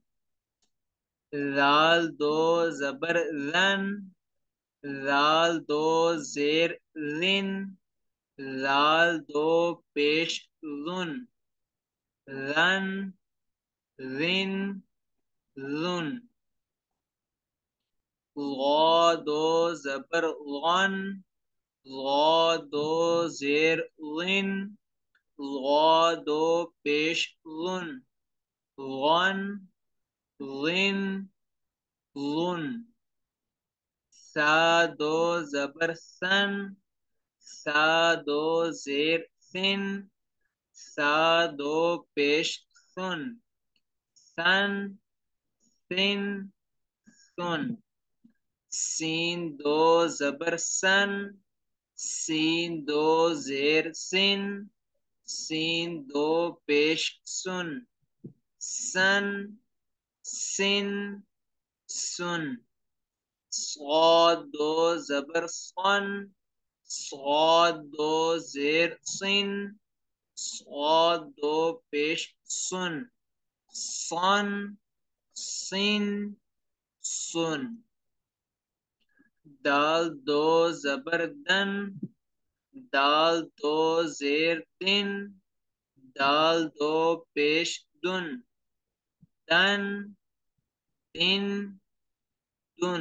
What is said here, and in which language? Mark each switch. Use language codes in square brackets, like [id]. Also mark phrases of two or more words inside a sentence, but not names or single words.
[ur] زال دو زبر زن، زال دو زیر زن، زال دو پیش زن، زن زین زن. غا دو زبر غن، غا دو زیر غن، لام دو پیش لُن، وَن، لِن، لُن. ثا دو زبر ثَن، ثا دو زیر ثِن, ثا دو پیش ثُن، ثَن، ثِن، ثُن. سین دو زبر سَن، سین دو زیر سِن، سین دو پیش سُن، سَن، سِن، سُن. صاد دو زبر صَن, صاد دو زیر صِن، صاد دو پیش صُن، صَن، صِن، صُن. دال دو زبر دَن، دال دو زیر دِن، دال دو پیش دُن، دَن، دِن، دُن.